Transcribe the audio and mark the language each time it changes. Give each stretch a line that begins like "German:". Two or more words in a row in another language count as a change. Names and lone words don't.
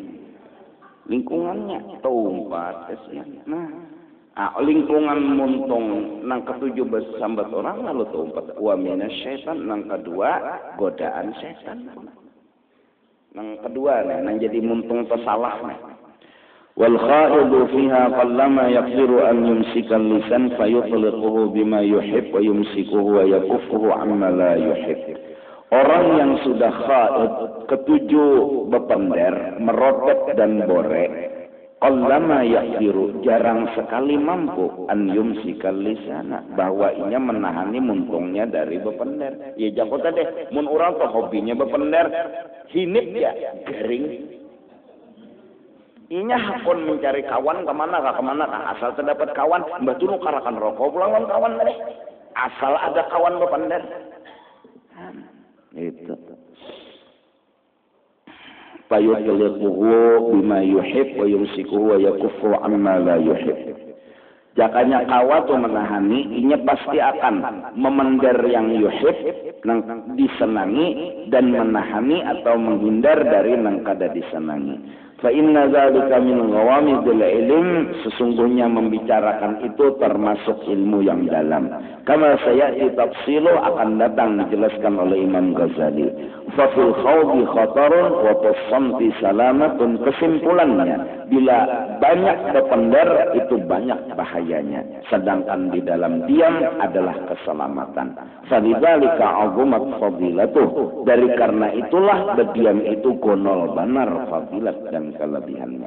Banjar: Lingkungannya tempat nah. Lingkungan muntung nang ketujuh bersambat orang lalu tempat
Arabic: ومن الشيطان,
Banjar: nang kedua godaan setan. Nang kedua nang jadi muntung tersalah.
Arabic: والخائض فيها قلما يقدر أن يمسك لسان فيطلقه بما يحب ويمسكه ويكفه عما لا يحب.
Banjar: Orang yang sudah khaid, ketujuh bepender, merotet dan borek,
Arabic: قلما يقدر,
Banjar: jarang sekali mampu
Arabic: أن يمسك اللسان,
Banjar: bahwa ia menahani muntungnya dari bepender. Ya jago tadi, mun urang tuh hobinya bepender, hinip ya garing. Inya hakon mencari kawan kemana kah, asal terdapat kawan, mbah tunu karakan rokok pulang kawan tadi. Asal ada kawan bepender. Itu.
Arabic: فيطلقه بما يحب ويمسكه ويكف عما لا يحب.
Banjar: Jakanya kawa tu menahani, inya pasti akan memender yang yuhib, nang disenangi, dan menahani atau menghindar dari nang kada disenangi.
Arabic: فإن ذلك من غوامض العلم,
Banjar: sesungguhnya membicarakan itu termasuk ilmu yang dalam.
Arabic: كما سيأتي تفصيله,
Banjar: akan datang dijelaskan oleh Imam Ghazali.
Arabic: ففي الخوض خطر وتصمت سلامة,
Banjar: kesimpulannya bila banyak berpendar itu banyak bahayanya, sedangkan di dalam diam adalah keselamatan.
Arabic: فلذلك عظمت فضيلته,
Banjar: dari karena itulah berdiam itu gonol banar fadilat dan kelebihannya.